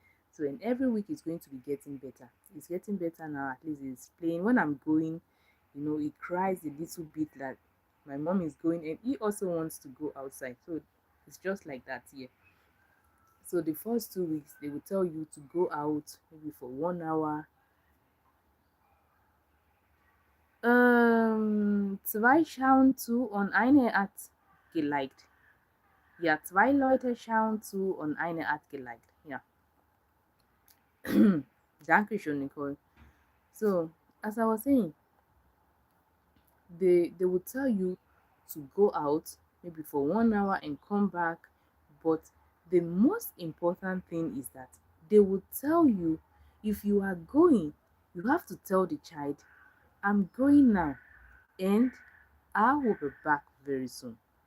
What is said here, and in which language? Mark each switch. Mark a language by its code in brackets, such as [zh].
[en] So, and every week is going to be getting better. It's getting better now. At least it's playing. When I'm going, he cries a little bit like my mom is going, and he also wants to go outside. So it's just like that here. So the first 2 weeks, they will tell you to go out maybe for 1 hour. [de] 2 schauen zu und eine hat geliked. Ja, 2 Leute schauen zu und eine hat geliked. Ja. Dankeschön, Nicole. [en] So, as I was saying, they will tell you to go out maybe for 1 hour and come back. But the most important thing is that they will tell you, if you are going, you have to tell the child, I'm going now and I will be back very soon.